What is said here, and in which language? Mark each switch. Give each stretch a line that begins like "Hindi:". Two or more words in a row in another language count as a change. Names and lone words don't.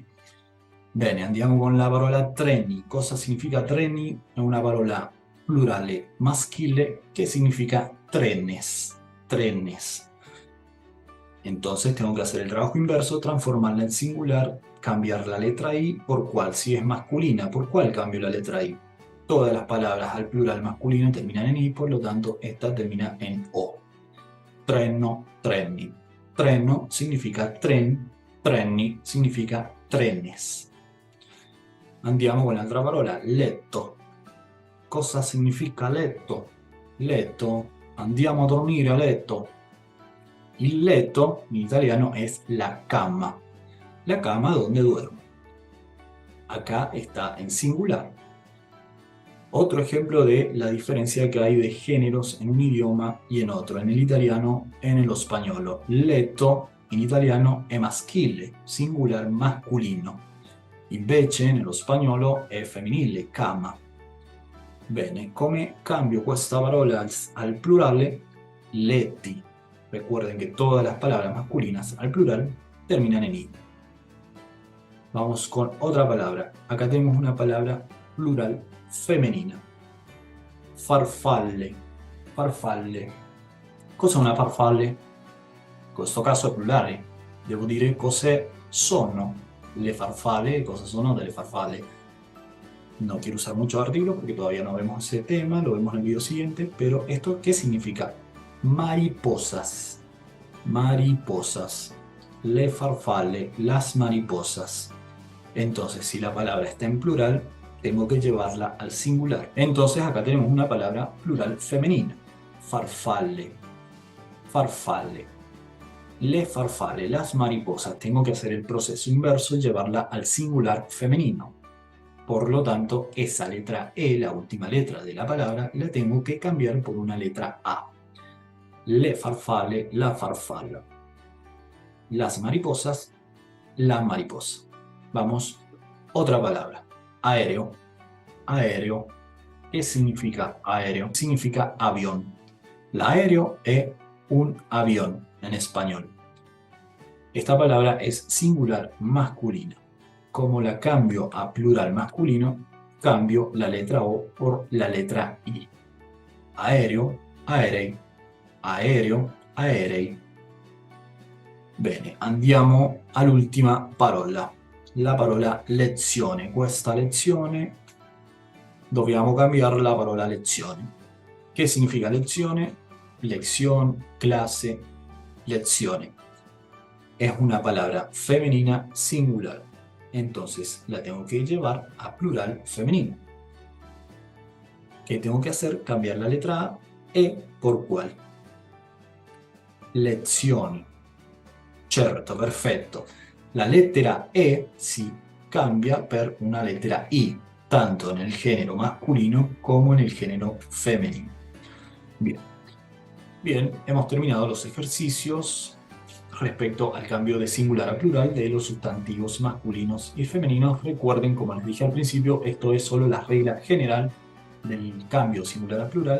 Italian: Bene, andiamo con la parola treni. Cosa significa treni? È una parola plurale maschile che significa trenes, trenes.
Spanish: Entonces tengo que hacer el trabajo inverso, transformarla en singular, cambiar la letra I por cuál. Si es masculina, ¿por cuál cambio la letra I? Todas las palabras al plural masculino terminan en I, por lo tanto esta termina en O.
Italian: Treno, treni.
Spanish: Treno significa tren, treni significa trenes.
Italian: Andiamo con l'altra parola, letto. Cosa significa letto? Letto, andiamo a dormire a letto. Il letto in italiano
Spanish: es la cama. La cama donde duermo. Acá está en singular. Otro ejemplo de la diferencia que hay de géneros en un idioma y en otro. En el italiano, en
Italian: lo spagnolo. Letto in italiano è maschile,
Spanish: singular masculino.
Italian: Invece nello spagnolo è femminile, cama. Bene, come cambio questa parola al plurale? Letti.
Spanish: Recuerden que todas las palabras masculinas al plural terminan en i. Vamos con otra palabra. Acá tenemos una palabra plural femenina.
Italian: Farfalle. Farfalle. Cos'è una farfalle? In questo caso è plurale. Devo dire cos'è sono le farfalle, cosa sono delle farfalle.
Spanish: No quiero usar muchos artículos porque todavía no vemos ese tema, lo vemos en el video siguiente, pero ¿esto qué significa? Mariposas. Mariposas.
Italian: Le farfalle,
Spanish: las mariposas. Entonces, si la palabra está en plural, tengo que llevarla al singular. Entonces, acá tenemos una palabra plural femenina.
Italian: Farfalle. Farfalle. Le farfalle,
Spanish: las mariposas. Tengo que hacer el proceso inverso y llevarla al singular femenino. Por lo tanto, esa letra E, la última letra de la palabra, la tengo que cambiar por una letra A.
Italian: Le farfalle, la farfalla.
Spanish: Las mariposas, la mariposa. Vamos, otra palabra. Aéreo. Aéreo. ¿Qué significa aéreo? Significa avión.
Italian: L'aereo è un
Spanish: avión en español. Esta palabra es singular masculina. Como la cambio a plural masculino, cambio la letra O por la letra I.
Italian: Aereo, aerei. Aereo, aerei. Bene, andiamo all'ultima parola. La parola lezione. Questa lezione dobbiamo cambiare la parola lezione.
Spanish: ¿Qué significa lezione? Lección, clase, lezione. Es una palabra femenina singular. Entonces la tengo que llevar a plural femenino. ¿Qué tengo que hacer? Cambiar la letra A, E por ¿cuál?
Italian: Lezioni. Certo, perfetto. La lettera E si cambia per una lettera I, tanto nel
Spanish: género masculino como en el género femenino. Bien. Bien, hemos terminado los ejercicios respecto al cambio de singular a plural de los sustantivos masculinos y femeninos. Recuerden, como les dije al principio, esto es solo la regla general del cambio singular a plural.